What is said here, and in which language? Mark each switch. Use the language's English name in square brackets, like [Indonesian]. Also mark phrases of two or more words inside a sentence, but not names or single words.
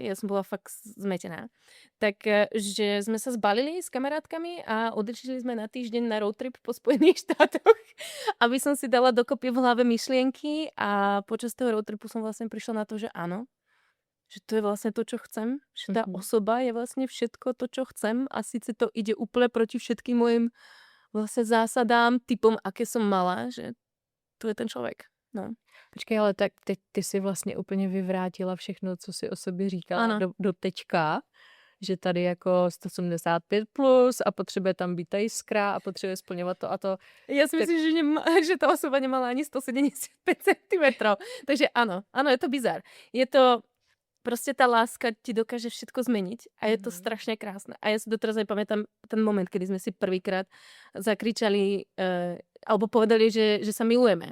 [Slovak] Ja som bola fakt zmetená. Tak, že sme sa zbalili s kamarátkami a odišli sme na týždeň na [English] road trip [Slovak] po Spojených štátoch, aby som si dala dokopy v hlave myšlienky a počas toho [English] road tripu [Slovak] som vlastne prišla na to, že áno, že to je vlastne to, čo chcem, že tá osoba je vlastne všetko to, čo chcem a síce to ide úplne proti všetkým mojim vlastne zásadám, typom, aké som mala, že to je ten člověk. No. [Czech] Počkej, ale tak ty si vlastně úplně vyvrátila všechno, co si o sobě říkala do teďka, že tady jako 175 plus a potřebuje tam být ta jiskra a potřebuje splňovat to a to. [Slovak] Ja si myslím, že tá osoba nemala ani 175 cm. Takže áno, je to bizár. Je to Proste tá láska ti dokáže všetko zmeniť a je to strašne krásne. A ja si doteraz aj pamätám ten moment, kedy sme si prvýkrát zakričali alebo povedali, že sa milujeme.